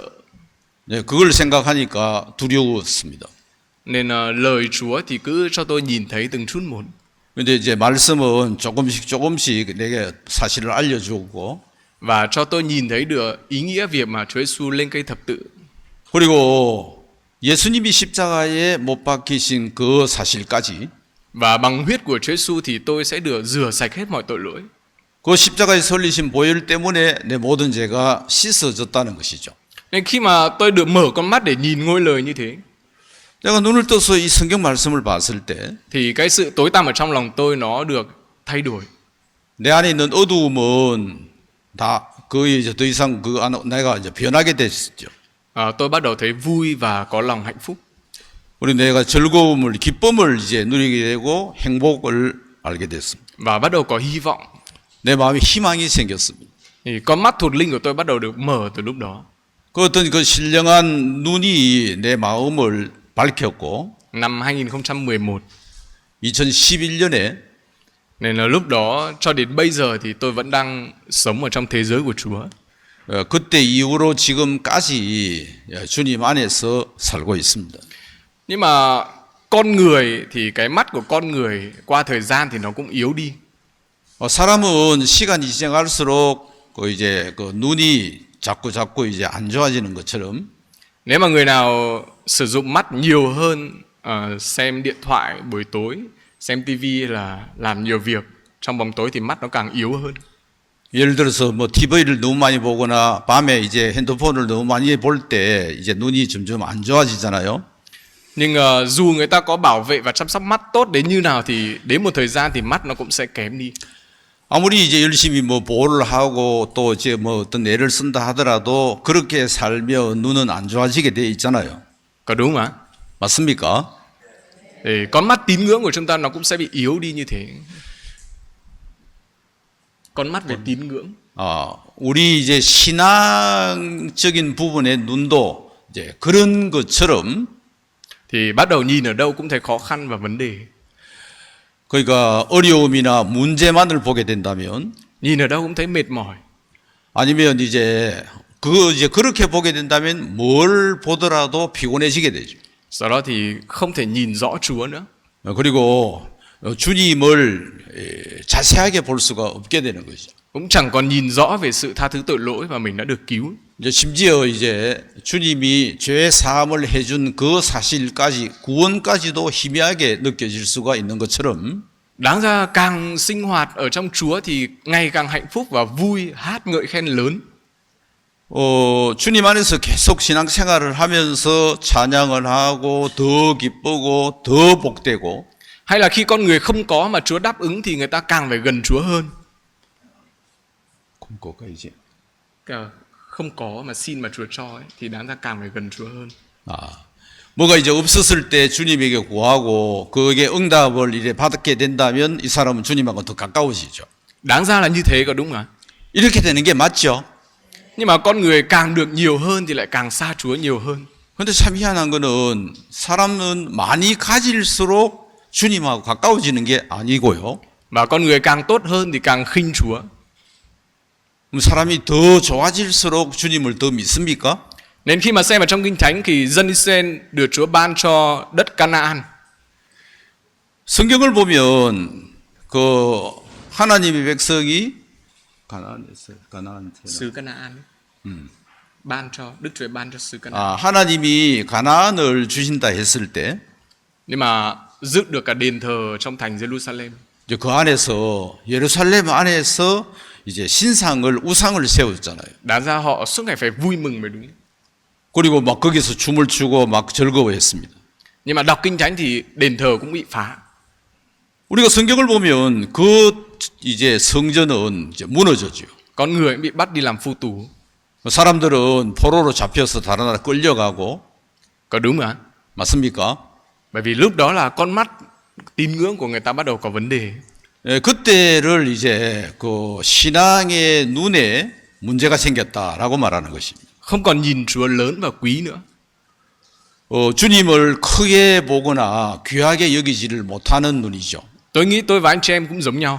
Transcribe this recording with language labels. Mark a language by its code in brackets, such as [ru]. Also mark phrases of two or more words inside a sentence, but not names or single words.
[ko] 네, 그걸 생각하니까 두려웠습니다. [vi] Nên lời Chúa thì cứ cho tôi nhìn thấy từng chút một. [ko] 근데 이제 말씀은 조금씩 내게 사실을 알려주고 [vi] Và cho tôi nhìn thấy được ý nghĩa việc mà Chúa Giêsu lên cây thập tự. [ko] 그리고 예수님이 십자가에 못 박히신 그 사실까지 [vi] Và bằng huyết của Chúa Giêsu thì tôi sẽ được rửa sạch hết mọi tội lỗi. [ko] 그 십자가에 설리신 보혈 때문에 내 모든 죄가 씻어졌다는 것이죠. [vi] Nên khi mà tôi được mở con mắt để nhìn ngôi lời như thế, [ko] 내가 눈을 떠서 이 성경 말씀을 봤을 때 [vi] thì cái sự tối tăm ở trong lòng tôi nó được thay đổi. [ko] 내 안에 있는 어두움은 다 거의 이제 더 이상 내가 이제 변하게 됐죠. [vi] Tôi bắt đầu thấy vui và có lòng hạnh phúc. [ko] 우리 내가 즐거움을 기쁨을 이제 누리게 되고 행복을 알게 됐습니다. [vi] Và bắt đầu có hy vọng. [ko] 내 마음에 희망이 생겼습니다. [vi] Thì con mắt thuộc linh của tôi bắt đầu được mở từ lúc đó. [ko] 그 어떤 그 신령한 눈이 내 마음을 밝혔고 [vi] Năm 2011, [ko] 2011년에 [vi] nên là lúc đó cho đến bây giờ thì tôi vẫn đang sống ở trong thế giới của Chúa. [ko] 그때 이후로 지금까지 주님 안에서 살고 있습니다. [vi] Nhưng mà con người thì cái mắt của con người qua thời gian thì nó cũng yếu đi. [ko] 사람은 시간이 지나갈수록 그 이제 그 눈이 자꾸 이제 안 좋아지는 것처럼 [vi] Nếu mà người nào sử dụng mắt nhiều hơn, xem điện thoại buổi tối, xem tivi là làm nhiều việc trong bóng tối thì mắt nó càng yếu hơn. [ko] 예를 들어서 뭐 TV를 너무 많이 보거나 밤에 이제 핸드폰을 너무 많이 볼 때 이제 눈이 점점 안 좋아지잖아요. [vi] Nhưng dù người ta có bảo vệ và chăm sóc mắt tốt đến như nào thì đến một thời gian thì mắt nó cũng sẽ kém đi. [ko] 아무리 이제 열심히 뭐 보호를 하고 또 이제 뭐 어떤 애를 쓴다 하더라도 그렇게 살며 눈은 안 좋아지게 돼 있잖아요. [vi] Có đúng không ạ? [ko] 맞습니까? [vi] Để con mắt tín ngưỡng của chúng ta nó cũng sẽ bị yếu đi như thế. Con mắt về tín ngưỡng. [ko] 우리 이제 신앙적인 부분의 눈도 이제 그런 것처럼 [vi] Thì bắt đầu nhìn ở đâu cũng thấy khó khăn và vấn đề. [ko] 그러니까 어려움이나 문제만을 보게 된다면 [vi] Nhìn ở đâu cũng thấy mệt mỏi. [ko] 아니면 이제 그렇게 보게 된다면 뭘 보더라도 피곤해지게 되죠. [vi] Sau đó thì không thể nhìn rõ Chúa nữa. [ko] 그리고 주님을 자세하게 볼 수가 없게 되는 것이죠. [vi] Cũng chẳng còn nhìn rõ về sự tha thứ tội lỗi và mình đã được cứu. [ko] 이제 심지어 이제 주님이 죄 사함을 해준 그 사실까지 구원까지도 희미하게 느껴질 수가 있는 것처럼 [vi] Đáng ra càng sinh hoạt ở trong Chúa thì ngày càng hạnh phúc và vui, hát ngợi khen lớn. [ko] 주님 안에서 계속 신앙생활을 하면서 찬양을 하고 더 기쁘고 더 복되고 [vi] Hay là khi con người không có mà Chúa đáp ứng thì người ta càng phải gần Chúa hơn. Không có mà xin mà Chúa cho ấy, thì đáng ra càng phải gần Chúa hơn. [ko] 뭐가 이제 없었을 때 주님에게 구하고 그게 응답을 이래 받게 된다면 이 사람은 주님하고 더 가까워지죠. [vi] Đáng ra là như thế, có đúng không ạ? [ko] 이렇게 되는 게 맞죠. [vi] Nhưng mà con người càng được nhiều hơn thì lại càng xa Chúa nhiều hơn. [ko] 근데 참 희한한 거는 사람은 많이 가질수록 주님하고 가까워지는 게 아니고요. [vi] Và con người càng tốt hơn thì càng khinh Chúa. [ko] 사람이 더 좋아질수록 주님을 더 믿습니까? [vi] Nên khi mà xem ở trong Kinh Thánh thì dân Israel được Chúa ban cho đất Canaan. [ko] 성경을 보면 그 하나님의 백성이 [vi] Xứ Canaan. ban cho, Đức Chúa ban cho xứ Canaan. [ko] 하나님이 가나안을 주신다 했을 때 [vi] Nhưng mà dựng được cả đền thờ trong thành Jerusalem. [ko] 이제 그 안에서 예루살렘 안에서 이제 신상을 우상을 세웠잖아요. [vi] Đáng ra họ suốt ngày phải vui mừng mới đúng. [ko] 그리고 막 거기서 춤을 추고 막 즐거워했습니다. [vi] Nhưng mà đọc kinh thánh thì đền thờ cũng bị phá. [ko] 우리가 성경을 보면 그 이제 성전은 이제 무너졌죠. [vi] Con người cũng bị bắt đi làm phu tù. [ko] 사람들은 포로로 잡혀서 다른 나라 끌려가고 [vi] Có đúng không ạ? [ko] 맞습니까? [vi] Bởi vì lúc đó là con mắt tín ngưỡng của người ta bắt đầu có vấn đề. [ko] 예, 그때를 이제 그 신앙의 눈에 문제가 생겼다라고 말하는 것입니다. [vi] Không còn nhìn Chúa lớn và quý nữa. [ko] 주님을 크게 보거나 귀하게 여기지를 못하는 눈이죠. [vi] Tôi nghĩ tôi và anh chị em cũng giống nhau.